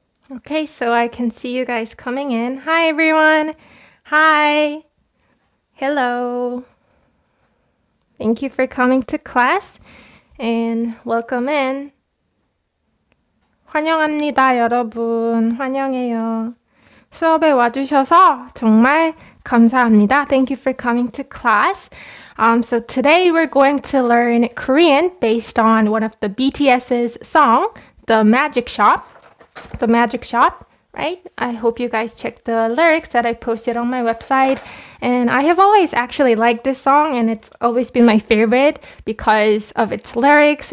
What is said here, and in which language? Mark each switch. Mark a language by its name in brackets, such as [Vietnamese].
[English] Okay, so I can see you guys coming in. Hi everyone. Hi. Hello. Thank you for coming to class and welcome in. [Korean] 환영합니다, 여러분. 환영해요. 수업에 와주셔서 정말 감사합니다. [English] Thank you for coming to class. So today we're going to learn Korean based on one of the BTS's song, The Magic Shop. The Magic Shop, right? I hope you guys checked the lyrics that I posted on my website. And I have always actually liked this song, and it's always been my favorite because of its lyrics.